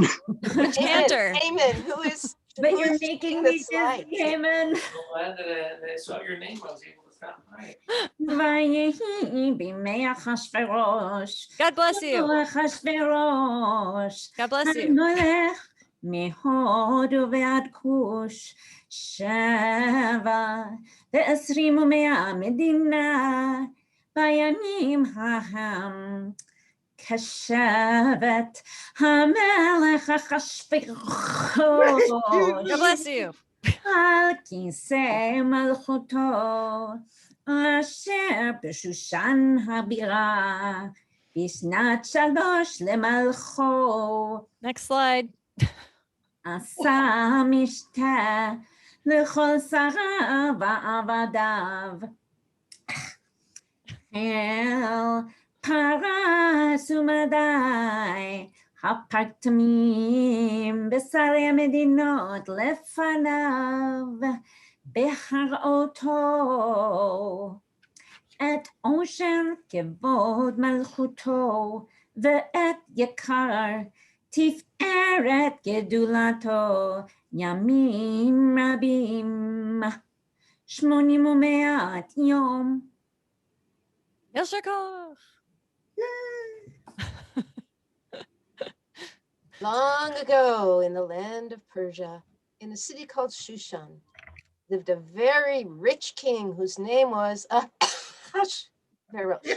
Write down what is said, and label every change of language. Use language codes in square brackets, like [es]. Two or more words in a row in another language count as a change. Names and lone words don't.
[en] Cantor. Haman, who is. But you're making me dizzy, Haman. I'm glad that I saw your name. I was able to stop by. God bless you. God bless you. [he] מהודו ועד כוש 27 מדינה בימים ההם כשבט המלך אחשוורוש. [en] God bless you. [he] על כיסא מלכותו אשר בשושן הבירה בשנת 3 למלכו. [en] Next slide. [he] עשה משתה לכל שריו ועבדיו. אל פרס ומדי הפרטמים בשרי המדינות לפניו בהראותו את עושר כבוד מלכותו ואת יקר תפארת גדולתו ימים רבים 800 יום. יישר כוח. [en] Long ago in the land of Persia, in a city called Shushan, lived a very rich king whose name was Ahasuerus.